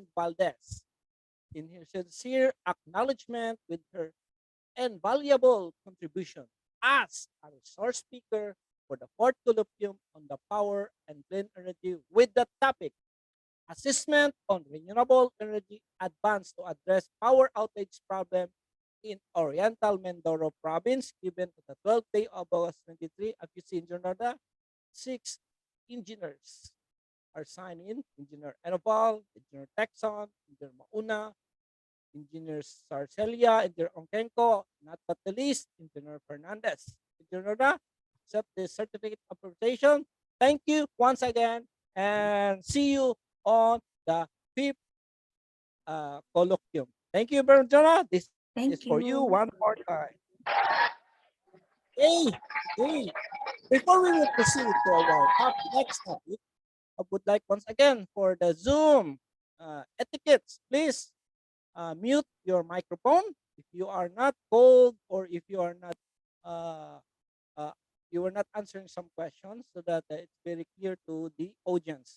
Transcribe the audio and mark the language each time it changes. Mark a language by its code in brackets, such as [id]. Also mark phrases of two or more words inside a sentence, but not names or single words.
[en] Valdez in her sincere acknowledgement with her invaluable contribution as a resource speaker for the fourth colloquium on the power and clean energy with the topic assessment on renewable energy advance to address power outage problem in Oriental Mindoro province given on the 12th day of August 23. As you see in Jornada, 6 engineers are signed in: Engineer Enoval, Engineer Texon, Engineer Mauna, Engineer Sarcelia, Engineer Onkenko, not but the least, Engineer Fernandez. Engineer Nora, accept this certificate of appreciation. Thank you once again and see you on the 5th colloquium. Thank you, Bernjana. This is for you one more time. Hey, before we will proceed to our next topic, I would like once again for the Zoom etiquettes, please mute your microphone if you are not called or if you are not uh, you are not answering some questions so that it's very clear to the audience.